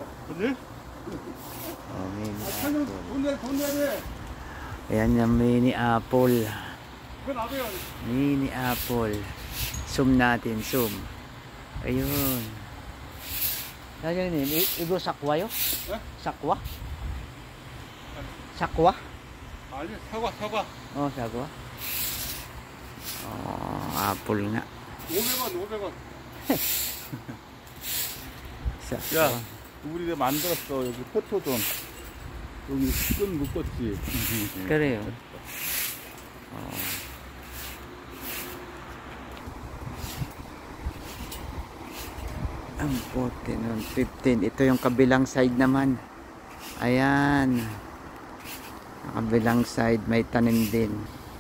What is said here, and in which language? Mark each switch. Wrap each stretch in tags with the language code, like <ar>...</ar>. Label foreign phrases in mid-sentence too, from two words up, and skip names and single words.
<en>Oh, mini apple.</en> <tl>Ayan yung</tl> <en>mini apple. Mini apple.</en> <tl>Zoom natin, zoom. Ayun. Ayan yun,</tl> <ko>이거 사과</ko> <tl>yun?</tl> <ko>사과? 사과? 아니, 사과. Oh, sakwa.</ko> <tl>Oh, apple nga.</tl> <ko>500원. sakwa. 야, 우리 이거 만들었어. 여기 포토존. 여기 끈 묶었지. 그래요.</ko> <tl>Ang puti nun, 15. Ito yung kabilang side naman. Ayan. Kabilang side may tanim din.</tl>